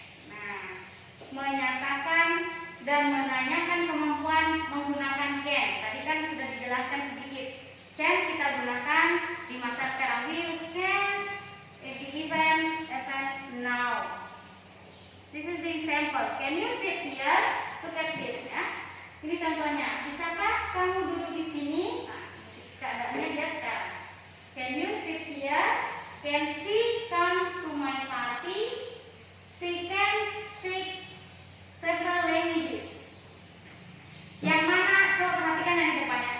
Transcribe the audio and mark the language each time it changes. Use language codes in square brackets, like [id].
[id] Nah, menyatakan dan menanyakan kemampuan menggunakan can. Tadi kan sudah dijelaskan sedikit. Can kita gunakan di masa sekarang. [en] We use can in the event now. This is the example. Can you sit here? Look at this ya. [id] Ini contohnya. Bisakah kamu duduk di sini? Nah, keadaannya dia sekarang. [en] Can you sit here? Can she come to my party? She can speak several languages. [id] Yang mana, coba perhatikan yang di depannya.